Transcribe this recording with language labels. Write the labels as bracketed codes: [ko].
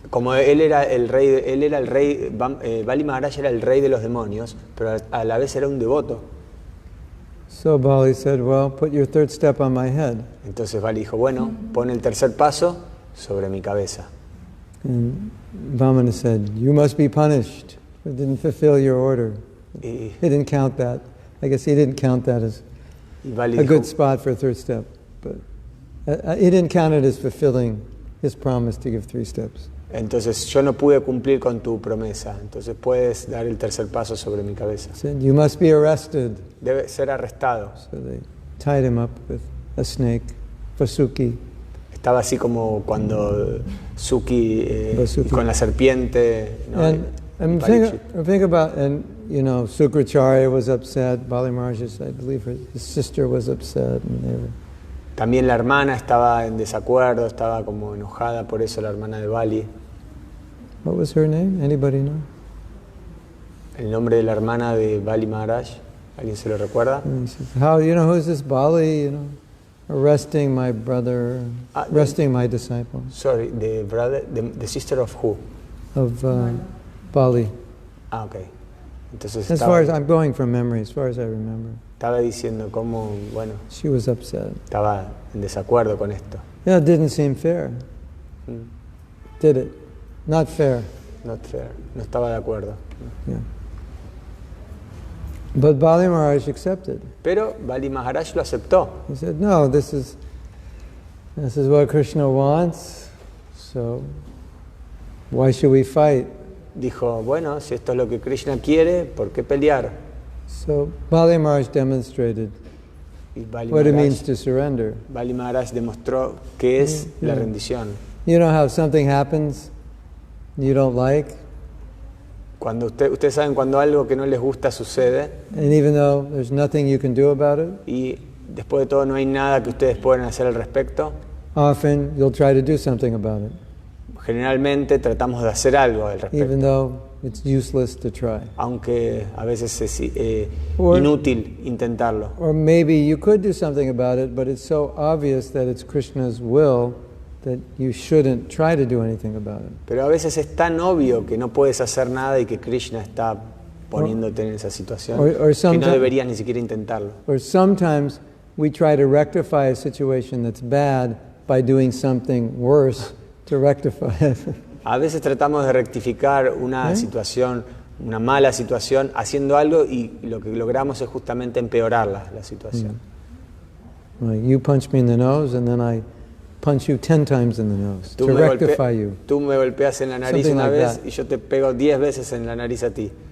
[es] Como él era el rey, Bali Maharaj era el rey de los demonios, pero a la vez era un devoto. [en] So Bali said, "Well, put your 3rd step on my head." [es] Entonces Bali dijo, bueno, pon el 3er paso sobre mi cabeza. [en] And Vamana said, "You must be punished. You didn't fulfill your order." He didn't count that. I guess he didn't count that as a good spot for a 3rd step. But he didn't count it as fulfilling his promise to give 3 steps. [es] Entonces yo no pude cumplir con tu promesa. Entonces puedes dar el 3er paso sobre mi cabeza. [en] He said, "You must be arrested." [es] Debe ser arrestado. [en] So they tied him up with a snake, Vasuki. [es] Estaba así como cuando Suki con la serpiente. ¿No? [en] And think about, and you know, Sukracharya was upset. Bali Maharaj, I believe his sister was upset, and they were. [es] También la hermana estaba en desacuerdo, estaba como enojada por eso, la hermana de Bali. [en] What was her name? Anybody know? [es] El nombre de la hermana de Bali Maharaj, ¿alguien se lo recuerda? [en] How, you know, who's this Bali, you know, arresting my brother, arresting my disciple? Sorry, the sister of who? Of Bali. Ah, okay. [es] Entonces [en] as far as I'm going from memory, as far as I remember. [es] Estaba diciendo cómo, bueno, [en] she was upset. [es] Estaba en desacuerdo con esto. [en] Yeah, it didn't seem fair. Did it? Not fair. Not fair. [es] No estaba de acuerdo. [en] Yeah. But Bali Maharaj accepted. [es] Pero Bali Maharaj lo aceptó. [en] He said, "No, this is what Krishna wants. So why should we fight?" [es] Dijo, bueno, si esto es lo que Krishna quiere, ¿por qué pelear? [en] So Bali Maharaj demonstrated what it means to surrender. [es] Bali Maharaj demostró qué es la rendición. [en] You know how something happens you don't like? [es] Cuando ustedes saben cuando algo que no les gusta sucede. [en] And even though there's nothing you can do about it. [es] Y después de todo no hay nada que ustedes puedan hacer al respecto. [en] Often you'll try to do something about it. [es] Generalmente tratamos de hacer algo al respecto. [en] Even though it's useless to try. [es] Aunque a veces es inútil intentarlo. [en] Or maybe you could do something about it, but it's so obvious that it's Krishna's will that you shouldn't try to do anything about it. [es] Pero a veces es tan obvio que no puedes hacer nada y que Krishna está poniéndote en esa situación que no deberías ni siquiera intentarlo. [en] Or sometimes we try to rectify a situation that's bad by doing something worse to rectify it. [es] A veces tratamos de rectificar una situación, una mala situación, haciendo algo y lo que logramos es justamente empeorar la situación. [en] Like you punch me in the nose and then I punch you 10 times in the nose to rectify you. [es] Tú me golpeas en la nariz [en] Something [es] una [en] like [es] vez [en] that. [es] y yo te pego 10 veces en la nariz a ti.